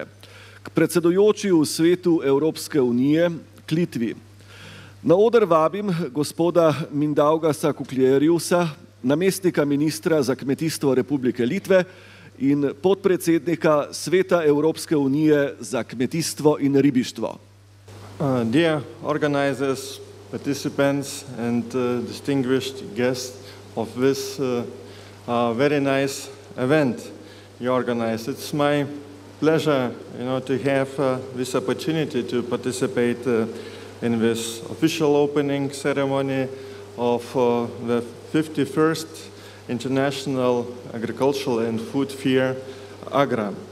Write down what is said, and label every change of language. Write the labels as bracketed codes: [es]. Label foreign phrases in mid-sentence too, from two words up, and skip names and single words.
[sl] K predsedujoči v svetu Evropske unije, k Litvi. Na oder vabim gospoda Mindaugasa Kuklieriusa, namestnika ministra za kmetijstvo Republike Litve in podpredsednika Sveta Evropske unije za kmetijstvo in ribištvo. [en] Dear organizers, participants and distinguished guests of this very nice event you organized. It's my pleasure, to have this opportunity to participate in this official opening ceremony of the 51st International Agricultural and Food Fair, AGRA.